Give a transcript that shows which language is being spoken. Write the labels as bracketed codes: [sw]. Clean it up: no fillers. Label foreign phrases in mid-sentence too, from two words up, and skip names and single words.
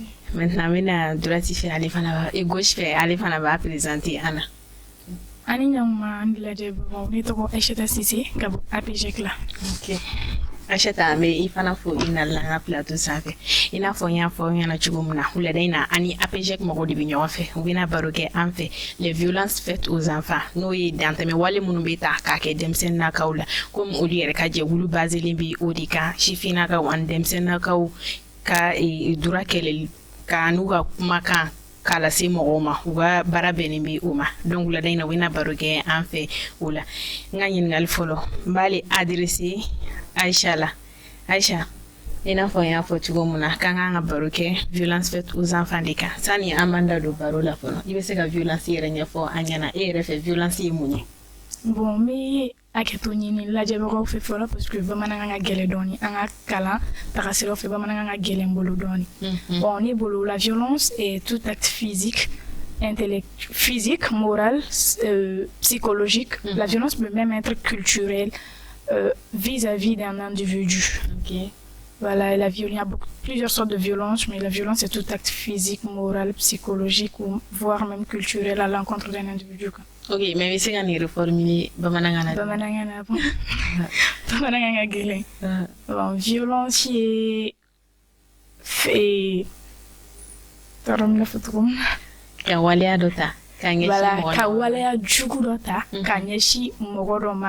[bm] Maintenant n bɛna droite fɛ ale fana b'a gauche fɛ ale fana b'a présenter Anna. Ani ɲankuma an lajɛbagaw ne tɔgɔ Aïssata Sise ka bɔ APJEC la. Ok Aïssata an bɛ i fana fo i nana an ka plateau sanfɛ i n'a fɔ n y'a fɔ aw ɲɛna cogo min na wulada in na ani APJEC mɔgɔw de bɛ ɲɔgɔn fɛ u bɛna baro kɛ an fɛ [fr] les violences faites aux enfants [bm] n'o ye dantɛmɛ wale minnu bɛ ta k'a kɛ denmisɛnninnakaw la komi olu yɛrɛ ka jɛkulu baselen bɛ o de kan sifinnakaw ani denmisɛnninnakaw ka droit kɛlɛli ka n'u ka kumakan k'a lase mɔgɔw ma u ka baara bɛnnen bɛ o ma donc wulada in na u bɛna baro kɛ an fɛ o la n ka ɲininkali fɔlɔ n b'ale adressé Aïcha la Aïcha i n'a fɔ n y'a fɔ cogo min na k'an k'an ka baro kɛ [fr] violence faite aux enfants [bm] de kan sani an b'an da don baro la fɔlɔ i bɛ se ka violence yɛrɛ ɲɛfɔ an ɲɛna e yɛrɛ fɛ violence ye mun ye. Bon n bɛ hakɛto ɲini lajɛbagaw fɛ fɔlɔ [fr] parce que [bm] bamanankan ka gɛlɛn dɔɔni an ka kalan tagasiraw fɛ bamanankan ka gɛlɛn n bolo dɔɔni. [fr] Bon [bm] ne bolo la [fr] violence est tout acte physique physique, morale, psychologique. La violence peut même être culturelle vis-à-vis d'un individu. Okay. Voilà, il y a plusieurs sortes de violences, mais la violence est tout acte physique, moral, psychologique ou voire même culturel à l'encontre d'un individu. [bm] Ok, mais bɛ se ka nin reformuler bamanankan na. Bamanankan na bon. Bamanankan ka gɛlɛn. Bon, violence ye tɔɔrɔ min fɔ cogo min na. Ka waleya dɔ ta ka ɲɛsin mɔgɔ dɔ ma. Ka waleya jugu dɔ ta ka ɲɛsin mɔgɔ dɔ ma.